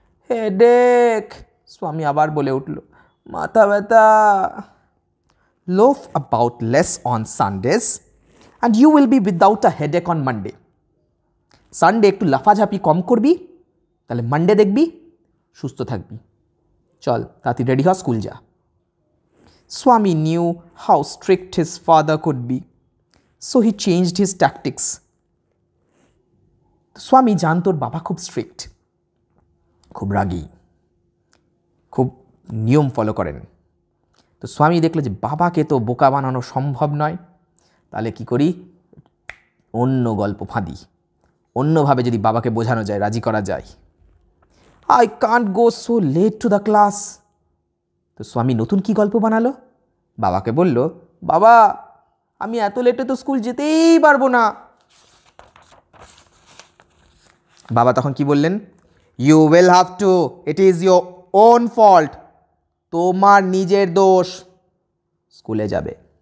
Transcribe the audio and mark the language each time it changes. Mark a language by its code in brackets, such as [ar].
[bn] Headache, স্বামী আবার বলে উঠল, মাথা ব্যথা। [en] Loaf about less on Sundays and you will be without a headache on Monday. [bn] Sunday একটু লাফাঝাপি কম করবি, তাহলে মানডে দেখবি সুস্থ থাকবি। চল তাড়াতাড়ি রেডি হ, স্কুল যা। [en] Swami knew how strict his father could be, so he changed his tactics. [bn] স্বামী জানত ওর বাবা খুব স্ট্রিক্ট, খুব রাগী, খুব নিয়ম ফলো করেন। তো স্বামী দেখলো যে বাবাকে তো বোকা বানানো সম্ভব নয়, তাহলে কি করি, অন্য গল্প ফাঁদি, অন্যভাবে যদি বাবাকে বোঝানো যায়, রাজি করা যায়। [en] I can't go so late to the class. [bn] তো স্বামী নতুন কি গল্প বানালো, বাবাকে বলল, বাবা আমি এত লেটে তো স্কুল যেতেই পারবো না। বাবা তখন কি বললেন, [en] you will have to, it is your own fault, [bn] তোমার নিজের দোষ, স্কুলে যাবে।